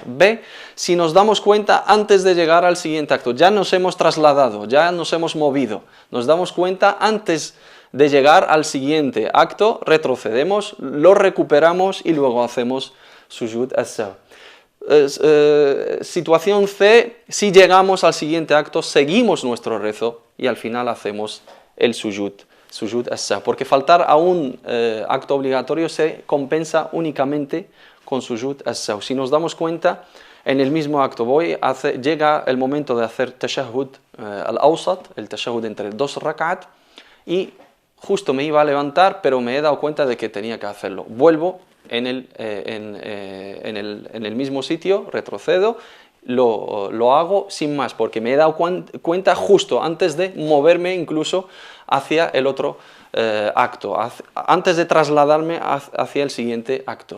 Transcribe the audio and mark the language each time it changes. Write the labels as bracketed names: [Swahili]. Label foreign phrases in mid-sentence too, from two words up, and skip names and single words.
[Spanish] B, si nos damos cuenta antes de llegar al siguiente acto, ya nos hemos trasladado, ya nos hemos movido, nos damos cuenta antes de llegar al siguiente acto, retrocedemos, lo recuperamos y luego hacemos [Arabic] سجود السهو. [Spanish] Situación C, si llegamos al siguiente acto, seguimos nuestro rezo y al final hacemos el [Arabic] سجود السهو, [Spanish] porque faltar a un acto obligatorio se compensa únicamente con [Arabic] سجود السهو. [Spanish] Si nos damos cuenta, en el mismo acto llega el momento de hacer [Arabic] التشهد الأوسط, [Spanish] el tashahhud entre dos rak'at, y justo me iba a levantar, pero me he dado cuenta de que tenía que hacerlo. Vuelvo en el mismo sitio, retrocedo, lo hago sin más, porque me he dado cuenta justo antes de moverme incluso hacia el otro acto, antes de trasladarme hacia el siguiente acto.